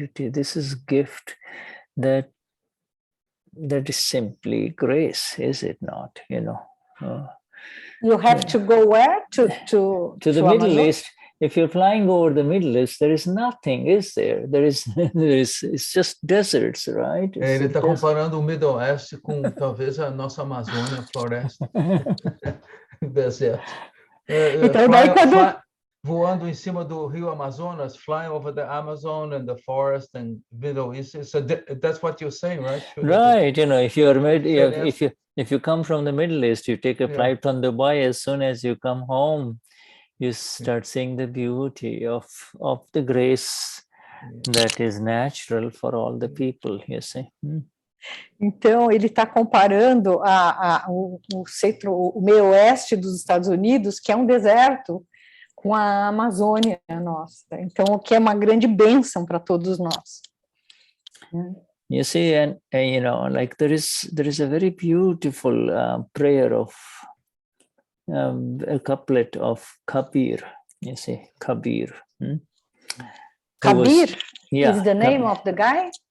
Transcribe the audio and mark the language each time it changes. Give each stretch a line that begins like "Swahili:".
English: This is gift that is simply grace, is it not? You have to go where? To the Middle East. If you're flying over the Middle East, there is nothing, is there? It's just deserts, right?
Portuguese: Ele está comparando o Middle East com talvez a nossa Amazônia, floresta, deserto. Então, daí voando em cima do rio Amazonas,
English: flying over the Amazon and the forest and Middle East. So that's what you're saying, right? Right. If you come from the Middle East, you take a flight from Dubai. As soon as you come home, you start seeing the beauty of the grace that is natural for all the people, you see.
Portuguese: Então, ele está comparando o meio oeste dos Estados Unidos, que é um deserto, com a Amazônia nossa. Então, o que é uma grande bênção para todos nós.
English: You see, and like there is a very beautiful prayer of a couplet of Kabir. You see, Kabir. Kabir is the name of the guy?